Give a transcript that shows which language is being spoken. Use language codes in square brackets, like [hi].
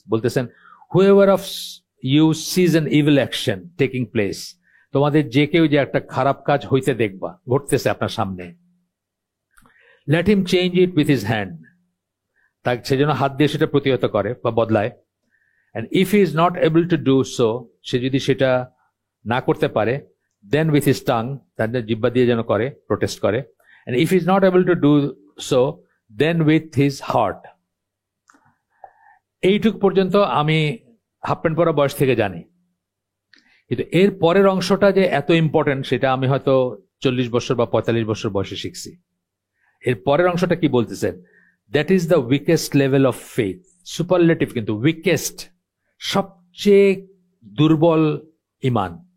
[bn] বলতেছেন, [en] whoever of you sees an evil action taking place, [bn] তোমাদের যে কেউ যে একটা খারাপ কাজ হইতে দেখবা, ঘটতেছে আপনার সামনে, [en] let him change it with his hand, [bn] তাকে সেজন্য হাত দিয়ে সেটা প্রতিহত করে বা বদলায়। [en] and if he is not able to do so, [bn] সে যদি সেটা না করতে পারে, [en] then with his tongue, [bn] তাদের জিহ্বা দিয়ে যেন করে, প্রোটেস্ট করে। [en] and if he is not able to do so, then with his heart. [bn] এইটুক পর্যন্ত আমি হাফ প্যান্ট পরা বয়স থেকে জানি, কিন্তু এর পরের অংশটা যে এত ইম্পর্টেন্ট সেটা আমি হয়তো 40 বছর বা 45 বছর বয়সে শিখছি। এর পরের অংশটা কি বলতেছেন, [en] that is the weakest level of faith, [bn] superlative কিন্তু, উইকেস্ট সবচেয়ে দুর্বল ইমান।